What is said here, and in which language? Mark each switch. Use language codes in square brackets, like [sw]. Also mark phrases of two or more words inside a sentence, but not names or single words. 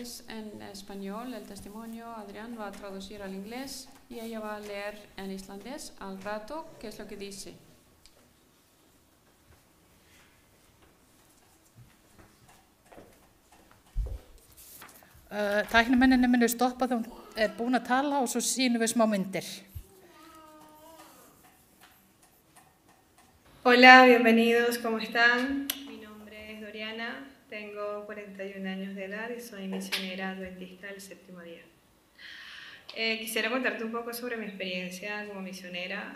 [es] Es en español el testimonio, Adrián va a traducir al inglés y ella va a leer en islandés al rato qué es lo que dice. [is] Tæknimenninni munu stoppa þegar hún búin að tala og svo sýnum við smá myndir. [es] Hola, bienvenidos, ¿cómo están? Mi nombre es Doriana, tengo 41 años de edad y soy misionera adventista del séptimo día. Quisiera contarte un poco sobre mi experiencia como misionera.